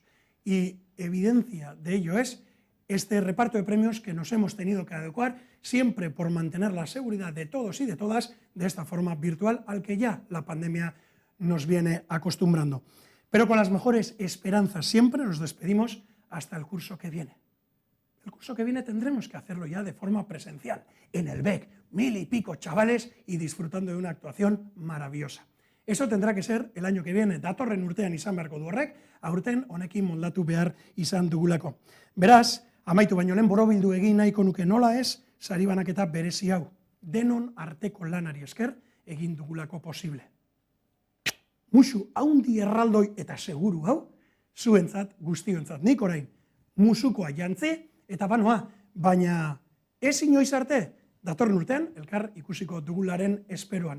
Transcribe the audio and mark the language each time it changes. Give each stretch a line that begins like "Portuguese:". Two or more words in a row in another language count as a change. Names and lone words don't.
Spanish: Y evidencia de ello es este reparto de premios que nos hemos tenido que adecuar, siempre por mantener la seguridad de todos y de todas, de esta forma virtual, al que ya la pandemia nos viene acostumbrando. Pero con las mejores esperanzas siempre nos despedimos hasta el curso que viene. El curso que viene tendremos que hacerlo ya de forma presencial, en el BEC, 1000 y pico chavales y disfrutando de una actuación maravillosa. Eso tendrá que ser el año que viene,
Basque: datorren urtean izan beharko du horrek, aurten honekin moldatu behar izan dugulako. Beraz, amaitu baino lehen borobildu egin nahiko nuke nola ez, sari banaketa berezi hau, denon arteko lanari esker egin dugulako posible. Musu haundi erraldoi eta seguru hau, zuentzat, guztiontzat, nik orain, musukoa jantzi, eta banoa, baina ez inoiz arte, datorren urtean, elkar ikusiko dugularen esperoan.